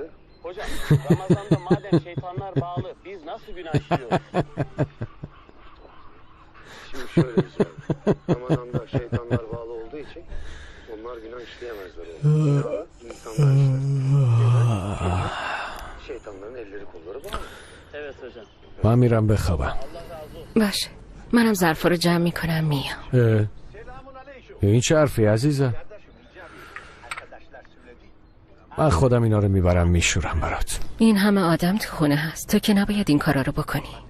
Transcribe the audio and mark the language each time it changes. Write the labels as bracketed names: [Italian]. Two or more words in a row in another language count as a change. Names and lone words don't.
[Turkish] Hocam Ramazan'da madem şeytanlar bağlı biz nasıl günah işliyoruz? Şimdi şöyle bir soru. Ramazan'da şeytanlar bağlı olduğu için onlar günah işleyemezler. Günahı insanlar işler. Şeytanların elleri kolları bağlı. Evet hocam. [Persian] من میرم بخوابم. باشه منم ظرفا رو جمع میکنم میام. این چه حرفی عزیزم؟ من خودم اینا رو میبرم میشورم برات. این همه آدم تو خونه هست، تو که نباید این کارا رو بکنی.